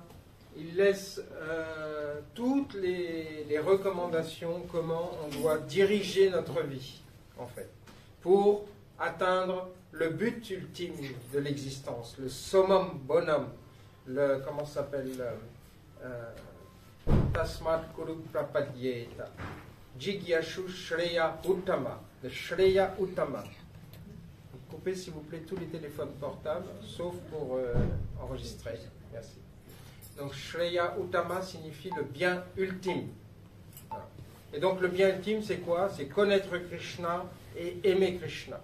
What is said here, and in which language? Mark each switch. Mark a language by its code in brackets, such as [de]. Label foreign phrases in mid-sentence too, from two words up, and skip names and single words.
[fr] Il laisse toutes les recommandations, comment on doit diriger notre vie, en fait, pour atteindre le but ultime de l'existence, le summum bonum, le, comment ça s'appelle, [sa] तस्माद् गुरुं प्रपद्येत जिज्ञासुः श्रेय उत्तमम्, le श्रेय उत्तमम्. [fr] Coupez s'il vous plaît tous les téléphones portables, sauf pour enregistrer. Merci. Donc [sa] श्रेय उत्तमम् [fr] signifie le bien ultime. Voilà. Et donc le bien ultime c'est quoi? C'est connaître Krishna et aimer Krishna.